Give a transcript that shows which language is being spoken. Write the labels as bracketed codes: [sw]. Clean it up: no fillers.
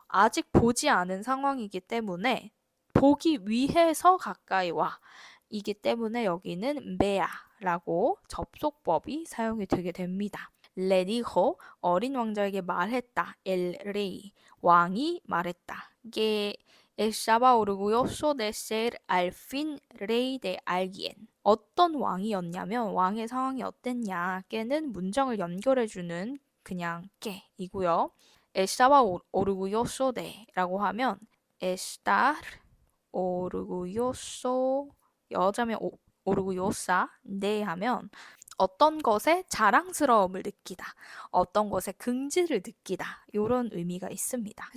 [ko] 아직 보지 않은 상황이기 때문에 보기 위해서 가까이 와. 이기 때문에 여기는 메아라고 접속법이 사용이 되게 됩니다. [es] Le dijo [ko] 어린 왕자에게 말했다. [es] El rey [ko] 왕이 말했다. [es] Que estaba orgulloso de ser al fin rey de alguien. [ko] 어떤 왕이었냐면 왕의 상황이 어땠냐. 깨는 문장을 연결해주는 그냥 깨이고요. [es] Estaba orgulloso de [ko] 라고 하면 [es] estar orgulloso [ko] 여자면 orgullosa 네 하면 어떤 것에 자랑스러움을 느끼다, 어떤 것에 긍지를 느끼다 이런 의미가 있습니다.